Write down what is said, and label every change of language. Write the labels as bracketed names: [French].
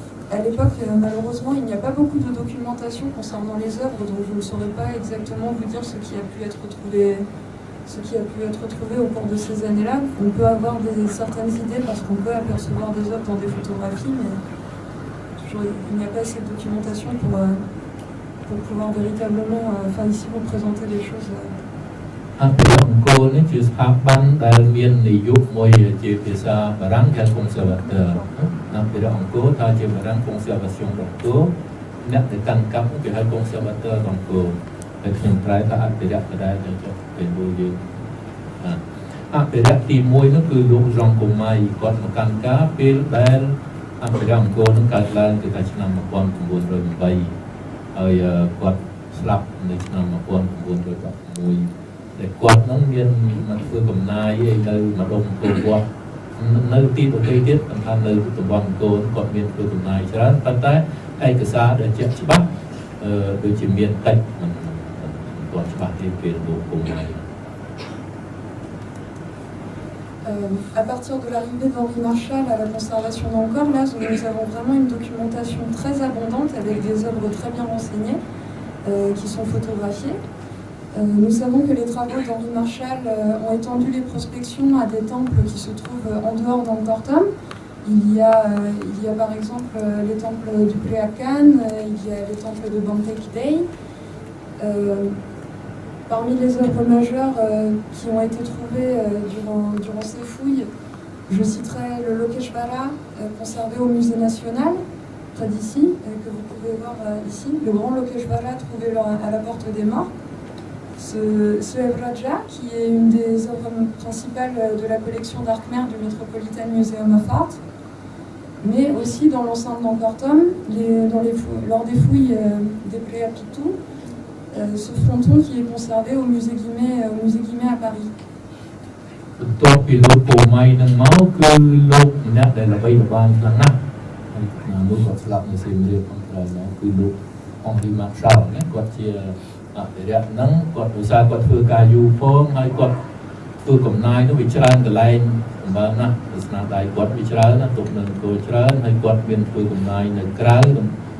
[French] À l'époque, malheureusement, il n'y a pas beaucoup de documentation concernant les œuvres, donc je ne saurais pas exactement vous dire ce qui a pu être trouvé au cours de ces années-là. On peut avoir certaines idées parce qu'on peut apercevoir des œuvres dans des photographies, mais toujours, il n'y a pas assez de documentation pour pouvoir véritablement, ici vous présenter les choses. [Khmer] អភិរក្សអង្គរនេះជាស្ថាប័នដែលមាននាយកមួយជាភាសាបារាំងគេ conservateur អភិរក្សអង្គរថាជាបារាំង conservation អង្គរអ្នកដែលកាន់កាប់គេហៅ conservateur អង្គរតែខ្ញុំប្រែថាអភិរក្សក៏ដែរទៅចុះពេលមួយយើង អភិរក្សទី1នោះគឺលោករងកុមាយគាត់មកកាន់ការពេលដែលអភិរក្សអង្គរនឹងកើតឡើងគឺថាឆ្នាំ1908ហើយគាត់ស្លាប់នៅឆ្នាំ1911តែគាត់នឹងមានមកធ្វើកំណាយឯនៅម្ដុំអង្គរវត្តនៅទីប្រទេសទៀតសំខាន់នៅតំបន់អង្គរគាត់មានធ្វើកំណាយច្រើនប៉ុន្តែឯកសារដែលជាក់ច្បាស់ដូចជាមានតិចមិនគាត់ច្បាស់ទេពេលលោកកុមាយ [French] À partir de l'arrivée d'Henri Marchal à la conservation d'Angkor, là, nous avons vraiment une documentation très abondante avec des œuvres très bien renseignées qui sont photographiées. Nous savons que les travaux d'Henri Marchal ont étendu les prospections à des temples qui se trouvent en dehors d'Angkor Thom. Il y a par exemple les temples du Pleakan, il y a les temples de Bangkok Day. Parmi les œuvres majeures qui ont été trouvées durant ces fouilles, je citerai le Lokeshwara conservé au musée national, près d'ici, que vous pouvez voir ici, le grand Lokeshwara trouvé à la porte des morts. Ce Evraja, qui est une des œuvres principales de la collection d'Arkhmer du Metropolitan Museum of Art, mais aussi dans l'enceinte d'Angkor Thom, lors des fouilles des Plea Pitou, ce fronton qui est conservé au musée Guimet à Paris. [Khmer] បន្ទាប់ពីលោកពូម៉ៃនឹងមកគឺលោកម្នាក់ដែលល្បីល្បាញខ្លាំងណាស់ហើយលោកក៏ស្លាប់នៅសៀមរាបផងក្រោយមកគឺលោកអង្គរីម៉ាក់សាល់ណាគាត់ជាអភិរក្សហ្នឹងគាត់ឧស្សាហ៍គាត់ធ្វើការយូរផងហើយគាត់ធ្វើកំណាយនោះវាច្រើនកន្លែងសម្បើមណាស់ដោយស្នាដៃគាត់វាច្រើនណាស់ទុកនៅអង្គរច្រើនហើយគាត់មានធ្វើកំណាយនៅក្រៅអង្